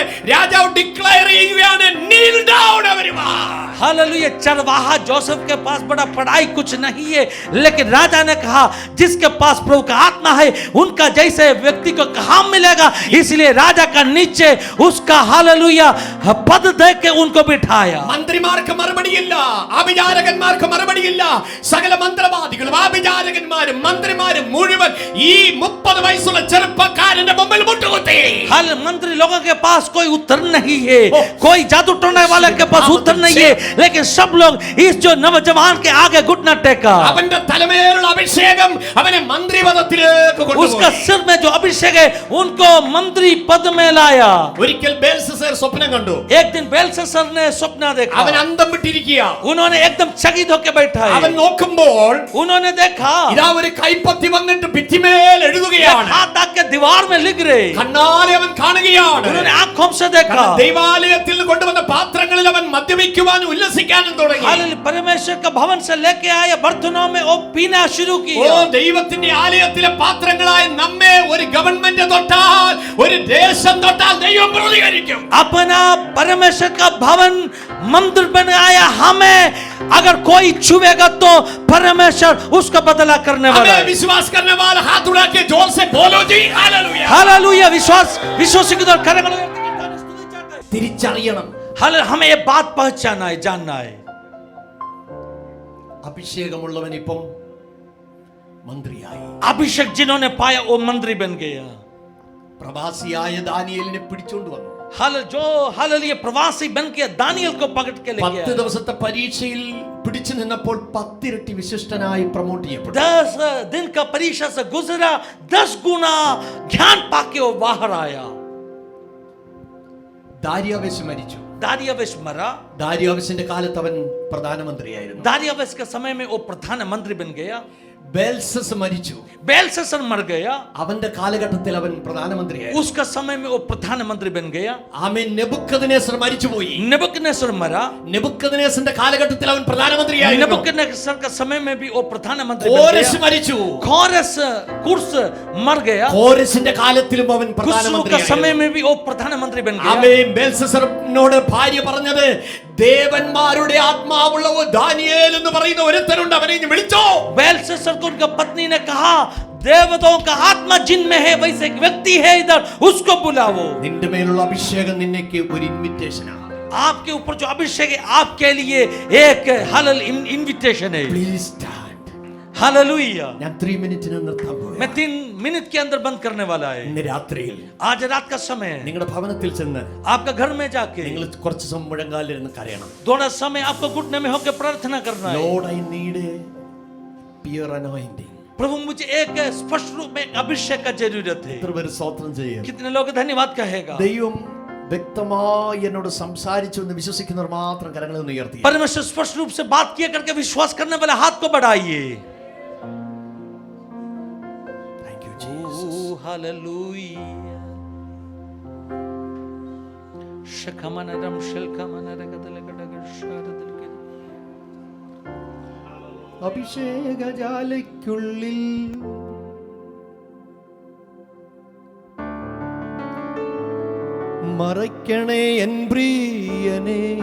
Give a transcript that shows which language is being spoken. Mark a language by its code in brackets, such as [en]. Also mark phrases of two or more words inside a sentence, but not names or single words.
[ml] രാജാവ് ഡിക്ലെയർ ചെയ്യുകയാണ്, [en] kneel down everyone. [hi] हालेलुया. चरवाहा जोसेफ के पास बड़ा पढ़ाई कुछ नहीं है, लेकिन राजा ने कहा जिसके पास प्रभु का आत्मा है उनका जैसे व्यक्ति को कहाँ मिलेगा. इसलिए राजा का नीचे उसका हालेलुया पद दे के उनको बिठाया. [ml] മന്ത്രിമാർക്ക് മറുപടിയില്ല, ആഭിചാരകന്മാർക്ക് മറുപടിയില്ല. സകല മന്ത്രവാദികളും ആഭിചാരകന്മാരും മന്ത്രിമാരും മുഴുവൻ ഈ 30 വയസ്സുള്ള ചെറുപ്പക്കാരന്റെ മുമ്പിൽ മുട്ടുകുത്തി. [hi] हाल मंत्री लोगों के पास कोई उत्तर नहीं है, कोई जादू टोने वाले के पास उत्तर नहीं है, लेकिन सब लोग इस जो नौजवान के आगे घुटना टेका. [ml] അവന്റെ തലമേലുള്ള അഭിഷേകം അവനെ മന്ത്രിപദത്തിലേക്ക് [hi] उसका [ml] കൊണ്ടുപോയി. [hi] सिर में जो अभिषेक है उनको मंत्री पद में लाया. [ml] ഒരിക്കൽ ബേൽസസർ സ്വപ്നം കണ്ടു. [hi] एक दिन बेलशस्सर ने सपना देखा. [ml] അവൻ അന്തം വിട്ടിരിക്കുക. [hi] उन्होंने एकदम चकित होकर बैठा है. [ml] അവൻ നോക്കുമ്പോൾ [hi] उन्होंने देखा [ml] ഇതാ ഒരു കൈപ്പത്തി വന്നിട്ട് ഭിത്തിമേൽ എഴുതുകയാണ്. [hi] हाथ आके दीवार में लिख रहे. [ml] കണ്ണാലെ അവൻ കാണുകയാണ്. [hi] उन्होंने आंखों से देखा. [ml] കാരണം ദൈവാലയത്തിൽ നിന്ന് കൊണ്ടുവന്ന പാത്രങ്ങളിൽ അവൻ മദ്യപിക്കുവാനും ഉല്ലസിക്കാനും തുടങ്ങി. [hi] हालेलुया. परमेश्वर का भवन से लेके आए बर्तनों में वो पीना शुरू [ml] ഓ, [hi] किया. [ml] ദൈവത്തിന്റെ ആലയത്തിലെ പാത്രങ്ങളായ നമ്മെ ഒരു ഗവൺമെന്റ് തൊട്ടാൽ, ഒരു ദേശം തൊട്ടാൽ ദൈവം പ്രതികരിക്കും. [hi] अपना परमेश्वर का भवन मंदिर बनाया हमें, अगर कोई छुएगा तो परमेश्वर उसका बदला करने वाला हमें है. विश्वास करने वाला हाथ उठा के जोर से बोलो जी हालेलुया. हालेलुया. विश्वासी की तरफ खड़े होकर [ml] തിരിച്ചറിയണം, [hi] हालेलुया. हमें ये बात पहचानना है, जानना है. [ml] അഭിഷേകമുള്ളവൻ ഇപ്പം മന്ത്രിയായി. [hi] अभिषेक जिन्होंने पाया वो मंत्री बन गया. [ml] പ്രവാസിയായ ദാനിയേലിനെ പിടിച്ചോണ്ട് വന്നു. [hi] हालेलुया प्रवासी बन के दानियल को पकड़ के ले गया. [ml] 10 ദിവസത്തെ പരീക്ഷയിൽ പിടിച്ചു നിന്നപ്പോൾ 10 ഇരട്ടി വിശിഷ്ടനായി പ്രൊമോട്ട് ചെയ്യപ്പെട്ടു. [hi] 10 दिन का परीक्षा से गुजरा, 10 गुना ज्ञान पाके वो बाहर आया. [ml] ദാരിയാവേശ് മരിച്ചു. [hi] दारियावेश मरा. [ml] ദാരിയാവേശിന്റെ കാലത്ത് അവൻ പ്രധാനമന്ത്രിയായിരുന്നു. [hi] दारियावेश के समय में वो प्रधानमंत्री बन गया. [ml] ബേൽസസ് മരിച്ചു. [hi] बेलशस्सर मर गया. [ml] അവന്റെ കാലഘട്ടത്തിൽ അവൻ പ്രധാനമന്ത്രിയായിരുന്നു. [hi] उसका समय में वो प्रधानमंत्री बन गया. [ml] ആമേൻ. നെബൂഖദ്നേസർ മരിച്ചുപോയി. [hi] नेबूकदनेस्सर मरा. [ml] നെബൂഖദ്നേസറിന്റെ കാലഘട്ടത്തിൽ അവൻ പ്രധാനമന്ത്രിയായിരുന്നു. [hi] नेबूकदनेस्सर के समय में भी वो प्रधानमंत्री बन [ml] കോരസ് [hi] गया. [ml] മരിച്ചു. [hi] कुर्स मर गया. [ml] കോരസിന്റെ കാലത്തിലും അവൻ [hi] कुर्स का समय [ml] പ്രധാനമന്ത്രിയായിരുന്നു. [hi] में भी वो प्रधानमंत्री बन गया. [ml] ആമേൻ. ബേൽസസറിനോട് ഭാര്യ പറഞ്ഞത്, ദേവന്മാരുടെ ആത്മാവുള്ള ദാനിയേൽ എന്ന് പറയുന്ന ഒരുത്തനുണ്ട്, അവനെ ഇനി വിളിച്ചോ. [hi] बेलशस्सर को उनका पत्नी ने कहा, देवताओं का आत्मा जिनमें है वैसे एक व्यक्ति है इधर, उसको बुलाओ. [ml] നിന്റെ മേലുള്ള അഭിഷേകം നിന്നേക്ക് ഒരു ഇൻവിറ്റേഷനാണ്. [hi] आपके ऊपर जो अभिषेक है आपके लिए एक हलल इनविटेशन है. [en] Please stand. [hi] हालेलुया. [ml] ഞാൻ 3 മിനിറ്റിന് നിർത്താൻ പോകുന്നു. [hi] मैं 3 मिनट के अंदर बंद करने वाला है. [ml] ഇന്ന് രാത്രിയിൽ [hi] आज रात का समय है. [ml] നിങ്ങളുടെ ഭവനത്തിൽ ചെന്ന് [hi] आपका घर में जाके [ml] നിങ്ങൾ കുറച്ച് സമയം മുഴങ്കാലിരുന്ന് കരയണം. [hi] थोड़ा समय आपको घुटने में होकर प्रार्थना करना है. [en] Lord, I need a pure anointing. [hi] प्रभु मुझे एक स्पष्ट रूप में अभिषेक का जरूरत है. [ml] എത്ര പേര് സ്തോത്രം ചെയ്യും? [hi] कितने लोग धन्यवाद कहेगा. [ml] ദൈവം വ്യക്തമായി എന്നോട് സംസാരിച്ചു എന്ന് വിശ്വസിക്കുന്നവർ മാത്രം കരങ്ങളെ ഒന്ന് ഉയർത്തി. [hi] परमेश्वर स्पष्ट रूप से बात किया करके विश्वास करने वाले हाथ को बढ़ाइए. [en] Thank you Jesus. [hi] हालेलुया. शखमनरम शिल्खमनरगदलगडगशारदलके. [ml] അഭിഷേകജാലയ്ക്കുള്ളിൽ മറയ്ക്കണേ എൻ പ്രിയനെ,